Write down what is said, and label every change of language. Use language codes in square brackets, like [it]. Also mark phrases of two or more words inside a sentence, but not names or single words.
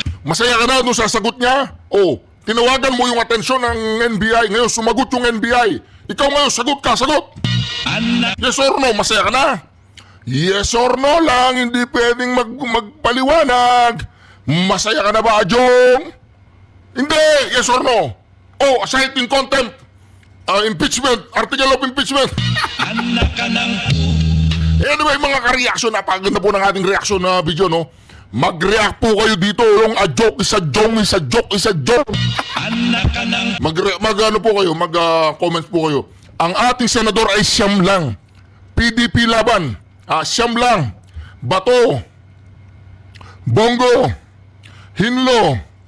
[tl] masaya ka na doon sa sagot niya. Tinawagan mo yung atensyon ng NBI. Ngayon sumagot yung NBI. Ikaw ngayon, sagot ka, sagot. Anak. [en] Yes or no, [tl] masaya ka na? [en] Yes or no [tl] lang, hindi pwedeng magpaliwanag. Masaya ka na ba, Adjong? Hindi, [en] yes or no? Citing contempt. Impeachment, article of impeachment. [tl] Anak ka ng Anyway, mga ka-reaction, napakaganda po ng ating reaction na video, no? Mag-react po kayo dito. Yung [en] joke is a joke. [tl] anak ka ng Mag-ano po kayo, mag-comments po kayo. Ang ating senador ay siyam lang. PDP laban. Siyam lang. Bato. Bongo. Hinlo.